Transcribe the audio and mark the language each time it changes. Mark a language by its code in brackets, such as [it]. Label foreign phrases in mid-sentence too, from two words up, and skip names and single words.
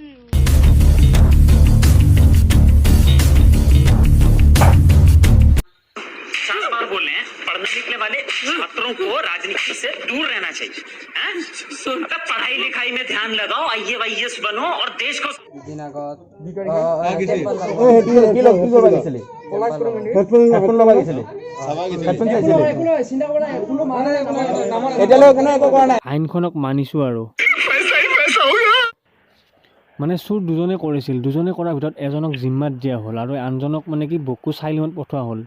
[hi] चार बार बोल रहे हैं पढ़ने लिखने वाले छात्रों को राजनीति से दूर रहना चाहिए। अगर पढ़ाई लिखाई में ध्यान लगाओ, IAS बनो और देश को [as] আইনখনক মানিছো আৰু মানে চুৰ দুজনে কৰিছিল, দুজনে কৰাৰ ভিতৰত এজনক জিম্মাত দিয়া হ'ল আৰু আনজনক মানে কি বকু চাইলিমত পঠোৱা হ'ল।